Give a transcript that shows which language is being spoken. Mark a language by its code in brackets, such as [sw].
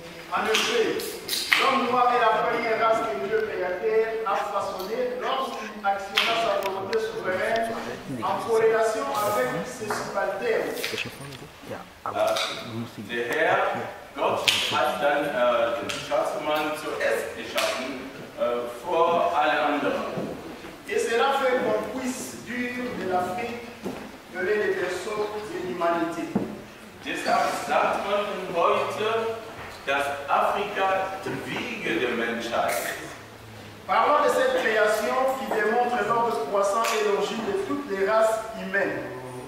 [fr] En effet, l'homme noir est la première race que Dieu créateur a façonnée lorsqu'il actionna sa volonté souveraine en corrélation avec ses subalternes. [de] Der Herr, Gott, hat dann den schwarzen Mann zuerst geschaffen, vor alle anderen. [fr] Et cela fait qu'on puisse dire de l'Afrique que les berceaux de l'humanité. [de] Deshalb sagt man heute, dass Afrika die Wiege der Menschheit ist. [fr] Parlons de cette création qui démontre l'ordre croissant et l'origine de toutes les races humaines.